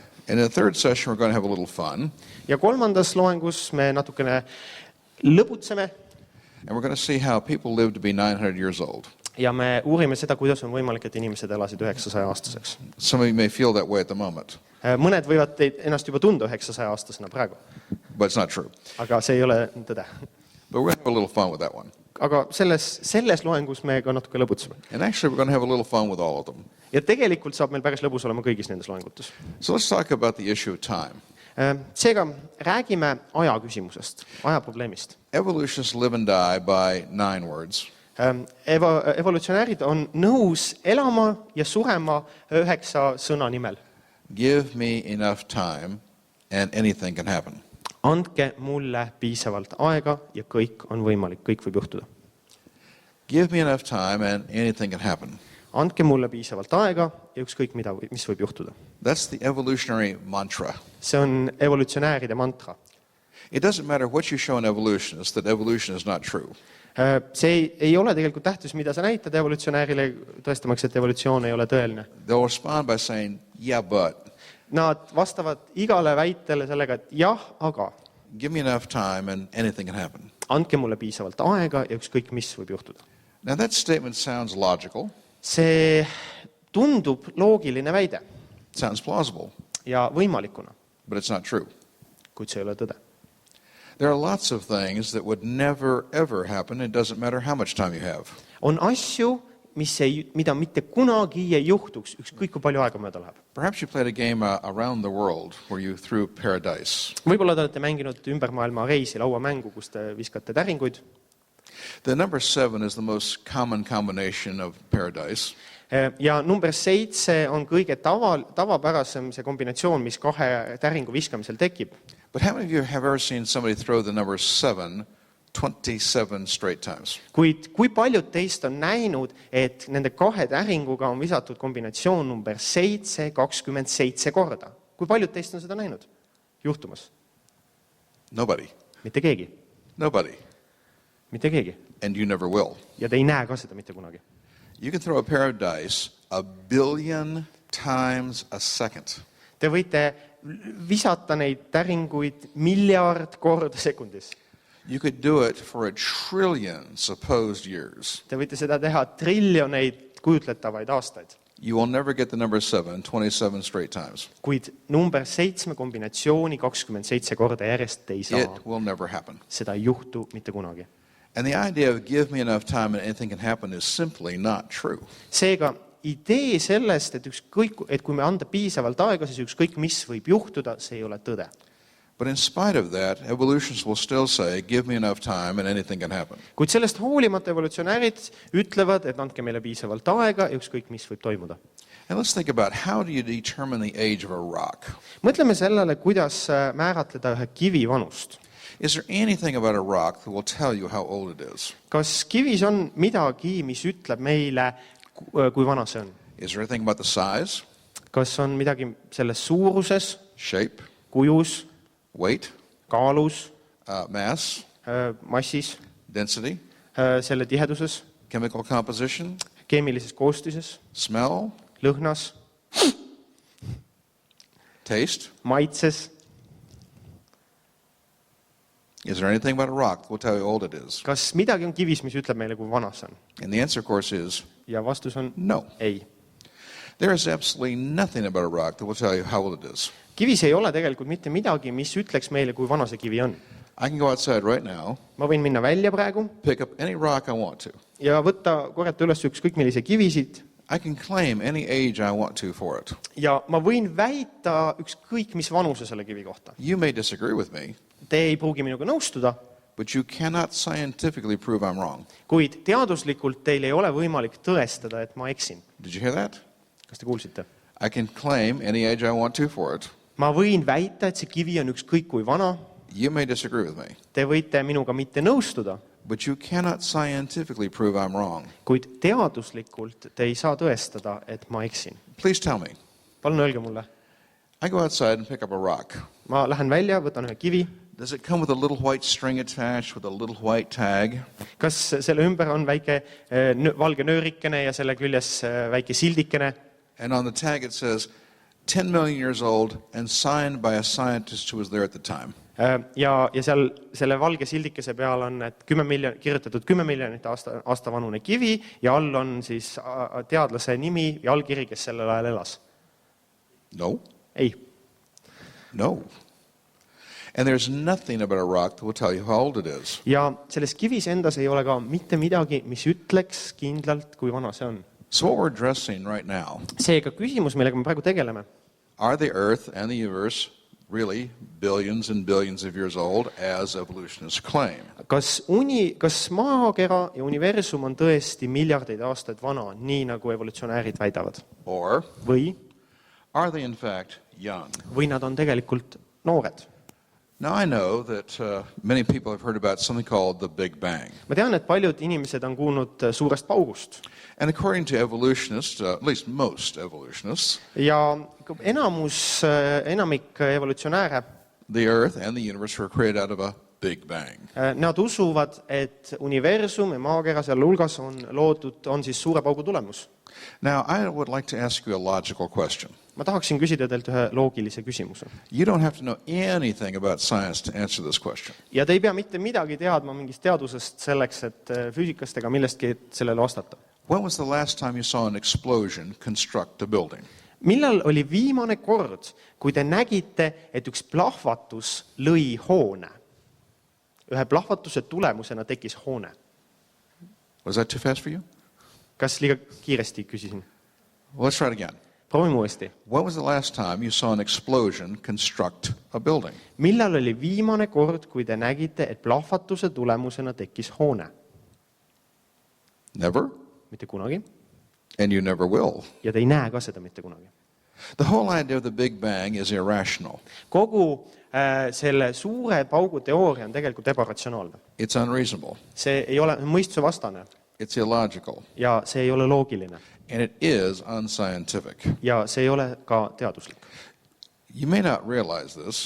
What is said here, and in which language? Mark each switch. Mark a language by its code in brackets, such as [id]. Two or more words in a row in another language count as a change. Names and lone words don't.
[en] And in the third session we're going to have a little fun. [et] Ja kolmandas loengus me natukene lõbutseme. [en] And we're going to see how people lived to be 900 years old. [et] Ja me uurime seda, kuidas on võimalik, et inimesed elasid 900 aastaseks. [en] Some of you may feel that way at the moment, [et] Mõned võivad ennast juba tunda 900 aastasena praegu, [en] but it's not true. [et] aga see ei ole tõde. [en] But we're going to have a little fun with that one. [et] Aga selles loengus me ka natuke lõbutseme. [en] And actually we're going to have a little fun with all of them. [et] Ja tegelikult saab meil päris lõbus olema kõigis nendes loengutes. [en] So let's talk about the issue of time. [et] Seega räägime aja küsimusest, aja probleemist. [en] Evolutionists live and die by 9 words. [et] Evolutsionäärid on nõus elama ja surema 9 sõna nimel. [en] Give me enough time and anything can happen. [et] Andke mulle piisavalt aega ja kõik on võimalik, kõik võib juhtuda. [en] Give me enough time and anything can happen. [et] Andke mulle piisavalt aega ja ükskõik mis võib juhtuda. [en] That's the evolutionary mantra. [et] See on evolutsionääride mantra. [en] It doesn't matter what you show an evolutionist that evolution is not true. [et] See ei ole tegelikult tähtis, mida sa näitad evolutsionäärile tõestamaks, et evolutsioon ei ole tõeline. [en] They'll respond by saying, yeah, but. [et] Nad vastavad igale väitele sellega, et jah, aga. [en] Give me enough time and anything can happen. [et] Andke mulle piisavalt aega ja ükskõik mis võib juhtuda. [en] Now that statement sounds logical. [et] See tundub loogiline väide. [en] Sounds plausible. [et] Ja võimalikuna. [en] But it's not true. [et] Kuid see ei ole tõde. [en] There are lots of things that would never ever happen. It doesn't matter how much time you have. [et] On asju, mida mitte kunagi ei juhtuks, ükskõik kui palju aega mööda läheb. [en] Perhaps you played a game around the world where you threw paradise. [et] Võib-olla te olete mänginud ümber maailma reisi, lauamängu, kus te viskate täringuid. [en] The number 7 is the most common combination of paradise. [et] Ja number 7 on kõige tavapärasem see kombinatsioon, mis 2 täringu viskamisel tekib. [en] But how many of you have ever seen somebody throw the number 7 27 straight times? [et] Kuid kui paljud teist on näinud, et nende kahe täringuga on visatud kombinatsioon number 7 27 korda? Kui paljud teist on seda näinud juhtumas? [en] Nobody. [et] Mitte keegi. [en] Nobody. [et] Mitte keegi. [en] And you never will. [et] Ja te ei näe ka seda mitte kunagi. [en] You can throw a pair of dice 1 billion times a second. [et] Te võite visata neid täringuid miljard korda sekundis. [en] You could do it for 1 trillion supposed years. [et] Te võite seda teha triljoneid kujutletavaid aastaid. [en] You will never get the number 7 27 straight times. [et] Kuid number 7 kombinatsiooni 27 korda järjest ei saa. [en] It will never happen. [et] Seda ei juhtu mitte kunagi. [en] And the idea of give me enough time and anything can happen is simply not true. [et] Seega idee sellest, et kui me anda piisavalt aega, siis ükskõik mis võib juhtuda, see ei ole tõde. [en] But in spite of that, evolutionists will still say, give me enough time and anything can happen. [et] Kuid sellest hoolimata evolutsionäärid ütlevad, et andke meile piisavalt aega ja ükskõik mis võib toimuda. [en] And let's think about how do you determine the age of a rock? [et] Mõtleme sellele, kuidas määratleda ühe kivi vanust. [en] Is there anything about a rock that will tell you how old it is? [et] Kas kivis on midagi, mis ütleb meile, kui vana see on? [en] Is there anything about the size, [et] Kas on midagi selles suuruses, [en] shape, [et] kujus, [en] weight, [et] kaalus, [en] mass, [et] massis, [en] density, [et] selle tiheduses, [en] chemical composition, [et] keemilises koostises, [en] smell, [et] lõhnas, [en] taste? [et] maitses? [en] Is there anything about a rock that will tell you how old it is? [et] Kas midagi on kivis, mis ütleb meile, kui vana see on? [en] And the answer, of course, is [et] Ja vastus on [en] no. [et] ei. [en] There is absolutely nothing about a rock that will tell you how old it is. [et] Kivis ei ole tegelikult mitte midagi, mis ütleks meile, kui vana see kivi on. [en] I can go outside right now, [et] Ma võin minna välja praegu [en] pick up any rock I want to. [et] ja võtta korjata üles ükskõik millise kivisid [en] I can claim any age I want to for it. [et] ja ma võin väita ükskõik mis vanuse selle kivi kohta. [en] You may disagree with me, [et] Te ei pruugi minuga nõustuda, [en] but you cannot scientifically prove I'm wrong. [et] kuid teaduslikult teil ei ole võimalik tõestada, et ma eksin. [en] Did you hear that? [et] Kas te kuulsite? [en] I can claim any age I want to for it. [et] Ma võin väita, et see kivi on ükskõik kui vana. [en] You may disagree with me, [et] Te võite minuga mitte nõustuda, [en] but you cannot scientifically prove I'm wrong. [et] kuid teaduslikult te ei saa tõestada, et ma eksin. [en] Please tell me. [et] Palun öelge mulle. [en] I go outside and pick up a rock. [et] Ma lähen välja, võtan ühe kivi. [en] Does it come with a little white string attached with a little white tag? [et] Kas selle ümber on väike valge nöörikene ja selle küljes väike sildikene? [en] And on the tag it says 10 million years old and signed by a scientist who was there at the time. [et] Ja seal selle valge sildikese peal on et kirjutatud 10 miljonit aasta vanune kivi ja all on siis teadlase nimi ja allkiri, kes sellel ajal elas. [en] No. [et] Ei. [en] No. And there's nothing about a rock that will tell you how old it is. [et] Ja selles kivis endas ei ole ka mitte midagi, mis ütleks kindlalt, kui vana see on. [en] So what we're addressing right now, [et] Seega küsimus, millega me praegu tegeleme, [en] are the Earth and the universe really billions and billions of years old, as evolutionists claim? [et] kas maakera ja universum on tõesti miljardeid aastaid vana, nii nagu evolutsionäärid väidavad? [en] Or [et] Või [en] are they in fact young? [et] nad on tegelikult noored? [en] Now I know that many people have heard about something called the Big Bang. [et] Ma tean, et paljud inimesed on kuulnud suurest paugust. [en] And according to evolutionists, at least most evolutionists, [et] Ja enamik evolutsionääre, [en] the Earth and the universe were created out of a Big Bang. [et] nad usuvad, et universum ja maakera seal hulgas on siis suure paugu tulemus. [en] Now I would like to ask you a logical question. [et] Ma tahaksin küsida teilt ühe loogilise küsimuse. [en] You don't have to know anything about science to answer this question. [et] Ja te ei pea mitte midagi teadma mingist teadusest selleks, et füüsikast ega millestki sellele vastata. [en] When was the last time you saw an explosion construct a building? [et] Millal oli viimane kord, kui te nägite, et üks plahvatus lõi hoone? Ühe plahvatuse tulemusena tekkis hoone. [en] Was that too fast for you? [et] Kas liiga kiiresti küsisin? [en] Well, let's try it again. [et] Proovime uuesti. [en] When was the last time you saw an explosion construct a building? [et] Millal oli viimane kord, kui te nägite, et plahvatuse tulemusena tekkis hoone? [en] Never, [et] Mitte kunagi. [en] and you never will. [et] Ja te ei näe ka seda mitte kunagi. [en] The whole idea of the Big Bang is irrational. [et] Kogu selle suure paugu teooria on tegelikult ebaratsionaalne. [en] It's unreasonable. [et] See ei ole mõistuse vastane [en] It's illogical. [et] ja see ei ole loogiline [en] And it is unscientific. [et] ja see ei ole ka teaduslik. [en] You may not realize this.